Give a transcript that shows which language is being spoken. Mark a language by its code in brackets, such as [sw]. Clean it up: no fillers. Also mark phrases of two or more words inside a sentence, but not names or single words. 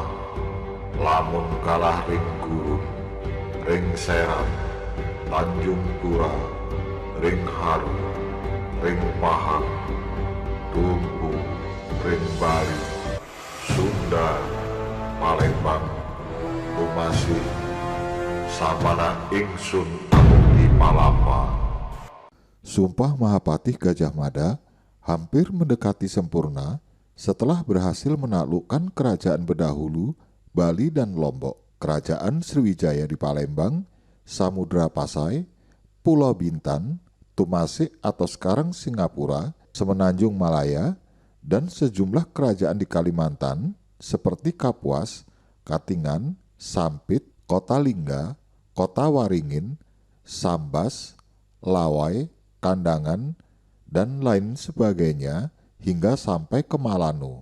[kaw] Lamun kalah ring gurun, ring Serang, Tanjung Pura, ring Haru, ring Pahang, Tumpu, ring Bali, Sunda, Palembang, Tumasih, sapana ingsun amukti palapa. [id] Sumpah Mahapatih Gajah Mada hampir mendekati sempurna setelah berhasil menaklukkan kerajaan Bedahulu, Bali dan Lombok, kerajaan Sriwijaya di Palembang, Samudra Pasai, Pulau Bintan, Tumasik atau sekarang Singapura, Semenanjung Malaya, dan sejumlah kerajaan di Kalimantan seperti Kapuas, Katingan, Sampit, Kota Lingga, Kota Waringin, Sambas, Lawai, Kandangan, dan lain sebagainya hingga sampai ke Malano.